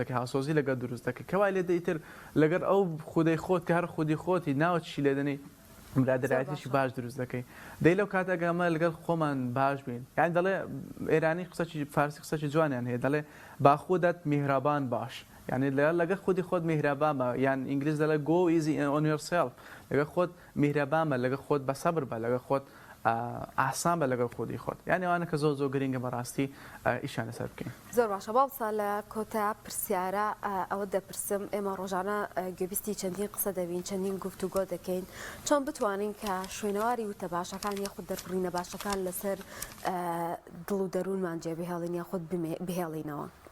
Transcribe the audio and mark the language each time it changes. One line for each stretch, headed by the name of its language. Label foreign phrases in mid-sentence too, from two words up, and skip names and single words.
Central Kurdish: دەکە هاوسۆزی لەگە دروست دەکە کەوای لێ دەیتر لەگەر ئەو خودەی خۆت کە هەر خودی خۆتی ناوەچی لێدەنی برادرایەتیشی باش دروست دەکەی دەی لەو کاتەگەمە لەگەڵ خۆمان باش بین یان دەڵێ ئێرانی قسەی فارسی قسەی جوانیان هەیە دەڵێ
Persian: با خودت میهرەبان باش
Central Kurdish: یعنی لەگە خودی خۆت میهرەبانە یان ئینگلیز دەڵێ
English: go easy on yourself
Central Kurdish: لەگە خۆت میهرەبانە لەگە خۆت بە سەبر بە لەگە خۆت ئاسان بە لەگەڵ خودی خۆت یعنی ئەوانە کە زۆر زۆر گرینگە بەڕاستی ئیشان لەسەر بکەین. زۆر باشە باوسا لە کۆتا پرسیارە ئەوە دەپرسم ئێمە ڕۆژانە گوێبیستی چەندین قسە دەبین چەندین گفتوگۆ دەکەین چۆن بتوانین کە شوێنەواری وتە باشەکان یاخود دەربڕینە باشەکان لەسەر دڵ و دەروونمان جێبهێڵین یاخود بهێڵینەوە.